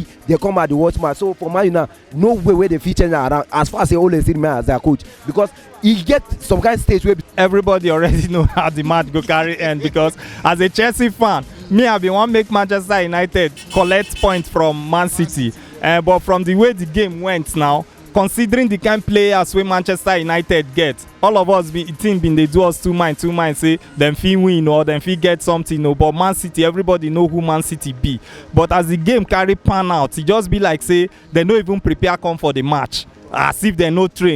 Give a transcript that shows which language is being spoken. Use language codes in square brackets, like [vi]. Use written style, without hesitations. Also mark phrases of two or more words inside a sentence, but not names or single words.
[pcm] They come at the watch match. So for Man U now, no way where they feature around as far as they always see man as their coach, because he get some kind of stage where everybody already know how the match go carry end, because as a Chelsea fan, me I been want make Manchester United collect points from Man City, but from the way the game went now, considering the kind of players wey Manchester United get, all of us team been dey do us two mind say dem fit win or dem fit get something, no. But Man City, everybody know who Man City be. But as the game carry pan out, e just be like say dem no even prepare come for the match, as if dem no train.